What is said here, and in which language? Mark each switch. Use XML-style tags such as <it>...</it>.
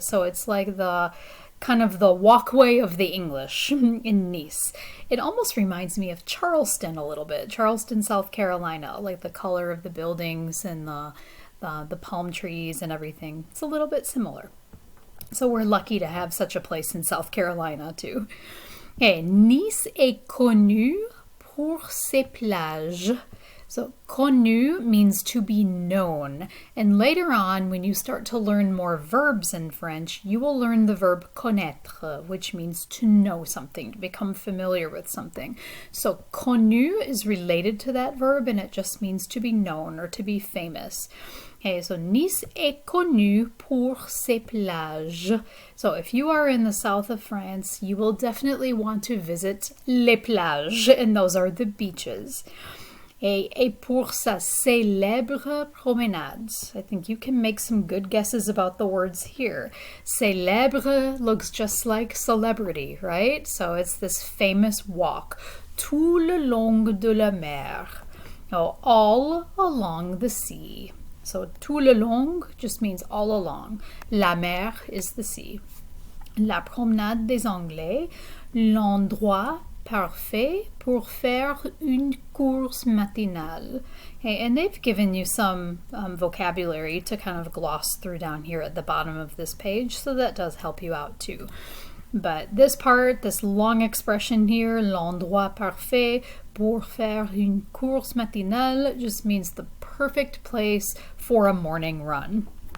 <en>So it's like the kind of the walkway of the English in Nice. It almost reminds me of Charleston a little bit. Charleston, South Carolina, like the color of the buildings and the palm trees and everything. It's a little bit similar. So we're lucky to have such a place in South Carolina too.</en> <fr>Okay, Nice est connue pour ses plages.</fr> <en>So connu means to be known, and later on when you start to learn more verbs in French, you will learn the verb connaître, which means to know something, to become familiar with something. So connu is related to that verb, and it just means to be known or to be famous.</en> <fr>Okay, so Nice est connue pour ses plages.</fr> <en>So if you are in the south of France, you will definitely want to visit</en> <fr>les plages,</fr> <en>and those are the beaches.</en> <fr>Et pour sa célèbre promenade.</fr> <en>I think you can make some good guesses about the words here. Célèbre looks just like celebrity, right? So it's this famous walk.</en> <fr>Tout le long de la mer.</fr> <en>Oh, all along the sea. So</en> <fr>tout le long</fr> <en>just means all along.</en> <fr>La mer</fr> <en>is the sea.</en> <fr>La promenade des Anglais. L'endroit parfait pour faire une course matinale.</fr> <en>Okay, and they've given you some vocabulary to kind of gloss through down here at the bottom of this page, so that does help you out too. But this part, this long expression here,</en> <fr>l'endroit parfait pour faire une course matinale,</fr> <en>just means the perfect place for a morning run.</en>